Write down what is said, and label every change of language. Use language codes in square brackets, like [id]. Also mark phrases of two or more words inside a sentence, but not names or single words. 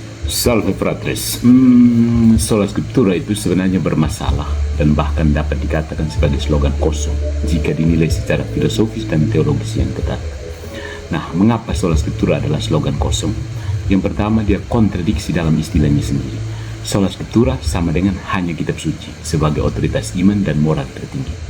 [la] Salve fratres. Sola Scriptura [id] itu sebenarnya bermasalah dan bahkan dapat dikatakan sebagai slogan kosong jika dinilai secara filosofis dan teologis yang ketat. Nah, mengapa [la] Sola Scriptura [id] adalah slogan kosong? Yang pertama, dia kontradiksi dalam istilahnya sendiri. [la] Sola Scriptura [id] sama dengan hanya kitab suci sebagai otoritas iman dan moral tertinggi.